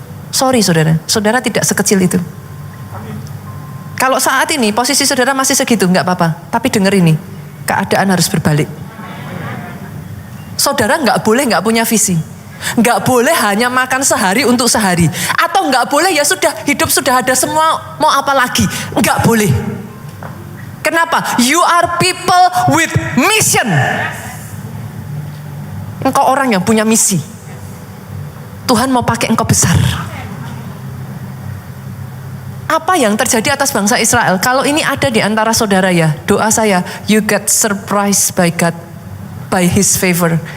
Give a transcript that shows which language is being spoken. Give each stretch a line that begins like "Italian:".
Indonesian: Sorry saudara, saudara tidak sekecil itu. Kalau saat ini posisi saudara masih segitu nggak apa-apa. Tapi dengar ini, keadaan harus berbalik. Saudara nggak boleh nggak punya visi. Nggak boleh hanya makan sehari untuk sehari. Atau nggak boleh ya sudah hidup sudah ada semua, mau apa lagi? Nggak boleh. Kenapa?
English: You are people with mission.
Indonesian: Engkau orang yang punya misi. Tuhan mau pakai engkau besar. Apa yang terjadi atas bangsa Israel? Kalau ini ada di antara saudara ya, doa saya,
English: you get surprised by God, by His favor.